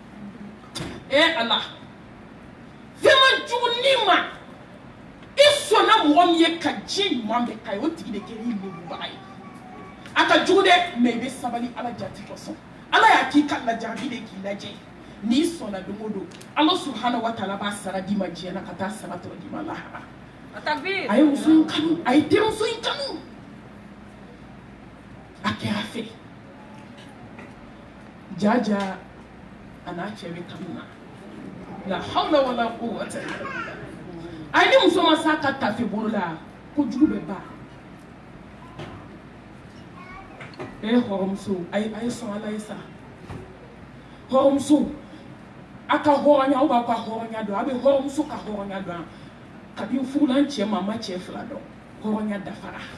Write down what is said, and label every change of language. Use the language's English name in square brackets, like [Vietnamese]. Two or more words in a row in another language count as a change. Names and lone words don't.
[Bambara] ala fɛn man jugu ni ma i sɔnna na mɔgɔ min ye ka diɲɛ ɲuman bɛɛ ka ye o tigi de kɛra i lebubaga ye a ka jugu dɛ mais i bɛ sabali ala jati kosɔn ala y'a k'i ka lajarabi de k'i lajɛ n'i sɔnna don o don ala [Arabic] سبحانه وتعالى [Bambara] b'a sara d'i ma diɲɛ na ka taa sara tɔ d'i ma lahara a ye muso in kanu a ye denmuso in kanu a kɛra fɛ jaja a n'a cɛ bɛ kanu na [Arabic] لا حول ولا قوة إلا بالله [Bambara] a ye ni muso ma s'a ka tafe bolo la ko jugu bɛ ban hɔrɔnmuso a ye sɔn ala ye sa hɔrɔnmuso a ka hɔrɔnya aw b'a ka hɔrɔnya dɔn a bɛ hɔrɔnmuso ka hɔrɔnya dɔn kabini fugulan cɛ ma ma cɛ fila dɔn hɔrɔnya dafara